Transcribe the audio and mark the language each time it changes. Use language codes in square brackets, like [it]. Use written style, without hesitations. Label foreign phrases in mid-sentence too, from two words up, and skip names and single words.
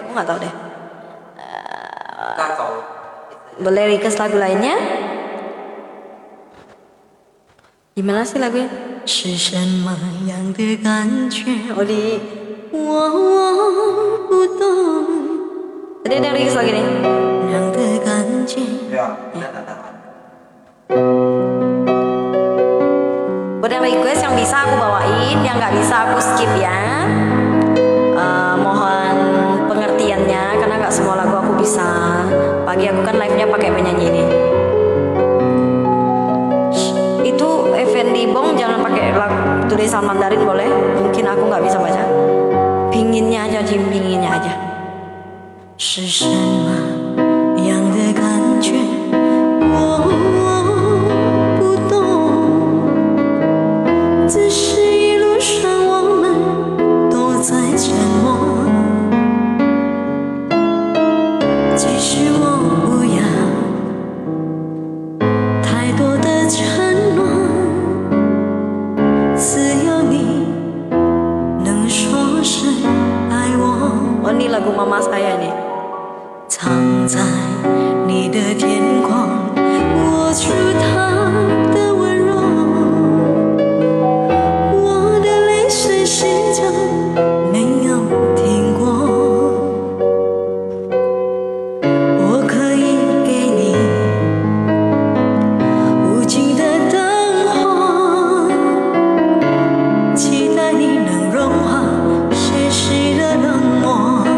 [id] Aku nggak tahu deh. Kakao. Boleh request lagu lainnya? Gimana sih lagunya? [zh] 是什么样的感觉？ [id] Oli, [zh] 我不懂， [id] tadi ada yang request lagi nih. [zh] 让的感觉。 [id] Ya, tak. Buat yang request yang bisa aku bawain, yang nggak bisa aku skip ya. Mohon pengertiannya karena nggak semua lagu aku bisa. Pagi aku kan live-nya pakai penyanyi ini. Itu Effendi Bong jangan pakai tulisan Mandarin boleh? Mungkin aku nggak bisa baca. Pinginnya aja, Jim, pinginnya aja. [zh] 是什么样的感觉？我不懂，只是一路上我们都在沉默。其实我不要太多的承诺，只有你能说声爱我。 [id] Oh ini lagu mama saya nih. [zh] 藏在你的天空，握住它的温柔，我的泪水始终没有停过。我可以给你无尽的灯火，期待你能融化世事的冷漠。